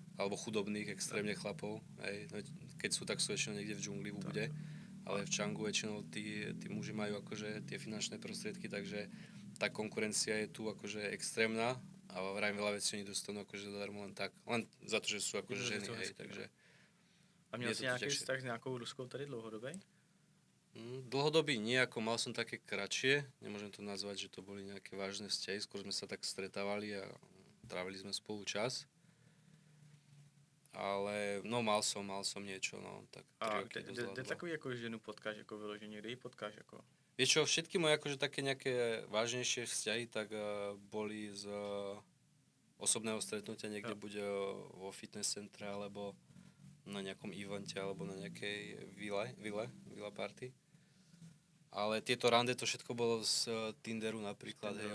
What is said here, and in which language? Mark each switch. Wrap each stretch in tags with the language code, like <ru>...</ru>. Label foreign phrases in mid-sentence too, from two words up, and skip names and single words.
<sk>alebo chudobných extrémne chlapov, hej. No, keď sú, tak sú väčšinou niekde v džungli, v Ubude, ale v Čangu väčšinou tí muži majú akože tie finančné prostriedky, takže tá konkurencia je tu akože extrémna a vrajím veľa vecí oni dostanú akože zadarmo len tak, len za to, že sú akože Že ženy, sú hej,</sk> <cs>hezké,</cs> <sk>takže</sk> <cs>A měl</cs> <sk>Je</sk> <cs>jsi</cs> <sk>to</sk> <cs>nějaký těžší. vztah s nějakou Ruskou tady dlouhodobý?</cs> <sk>Dlhodobý nie, ako mal som také kratšie, nemôžem to nazvať, že to boli nejaké vážne vzťahy, skôr sme sa tak stretávali a trávili sme spolu čas. Ale no mal som niečo, no tak 3</sk> <cs>A</cs> <sk>roky</sk> <cs>kde</cs> <sk>dozadu.</sk> <cs>takový jako ženu potkáš jako vyloženě, kde ji potkáš jako?</cs> <sk>Vieš čo, všetky moje akože také nejaké vážnejšie vzťahy tak boli z osobného stretnutia niekde</sk> <cs>Jo.</cs> <sk>buď vo fitness centre alebo na nejakom evente alebo na nejakej</sk> <en>villa party.</en> <sk>Ale tieto rande to všetko bolo z Tinderu napríklad, hej.</sk>